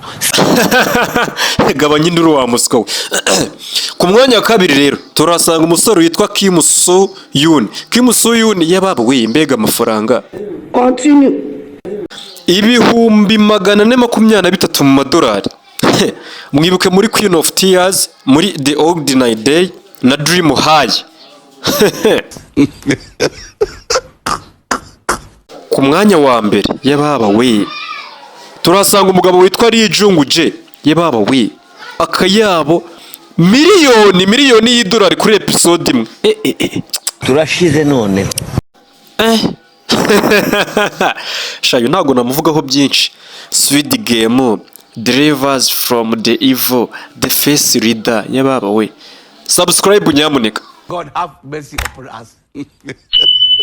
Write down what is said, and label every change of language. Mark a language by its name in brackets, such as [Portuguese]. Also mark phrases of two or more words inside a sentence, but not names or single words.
[Kinyarwanda] gabanya induru wa muswa we. Ku mwanya wa 2 rero turasanga umusore witwa Kim So Yoon. Kim So Yoon yababa we mbega amafaranga. [English] Continue. [Kinyarwanda] ibihumbi 423 mu madolari. mwibuke muri Queen of Tears, muri The Ordinary Day na Dream High. Ku mwanya wa mbere yababa we turasanga umugabo witwa Rijungu J. Yababa we akayabo miliyoni y'idolari kuri episode imwe. turashize none. Shayo ntago namuvugaho byinshi. [English] Sweet Game, Drivers from the Evil, The Face Reader. [Kinyarwanda] Yababa we subscribe nyamuneka. [English] God have mercy upon us.